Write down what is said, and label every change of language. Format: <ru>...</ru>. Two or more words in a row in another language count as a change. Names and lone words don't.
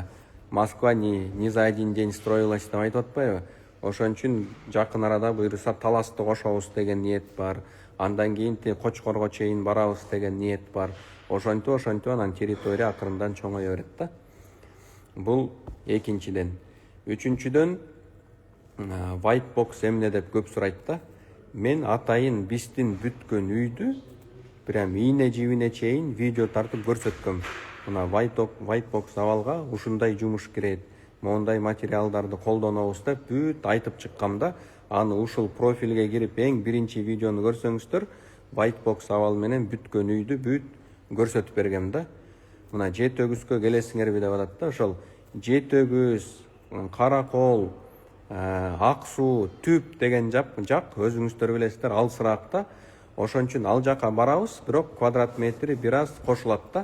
<ru>Москва не за один день строилась</ru> <ky>деп айтып атпайбы? Ошон үчүн жакын арада буюрса Таласты кошобуз деген ниет бар. Андан кийин Кочкорго чейин барабыз деген ниет бар. Ошентип анан территория акырындан чоңое берет да. Бул экинчиден. Үчүнчүдөн</ky> <en>white box</en> <ky>эмне деп көп сурайт да. Мен атайын биздин бүткөн үйдү прям ийне жибине чейин видео тартып көрсөткөм. Мына</ky> <en>white box</en> <ky>абалга ушундай жумуш кирет, моундай материалдарды колдонобуз деп бүт айтып чыккам да. Аны ушул профилге кирип эң биринчи видеону көрсөңүздөр,</ky> <en>white box</en> <ky>абал менен бүткөн үйдү бүт көрсөтүп бергем да. Мына Жети Өгүзгө келесиңерби деп атат да. Ошол Жети Өгүз, Каракол, Ак Суу, Түп деген жак өзүңүздөр билесиздер, алысыраак да. Ошон үчүн ал жака барабыз, бирок квадрат метри бир аз кошулат да.</ky>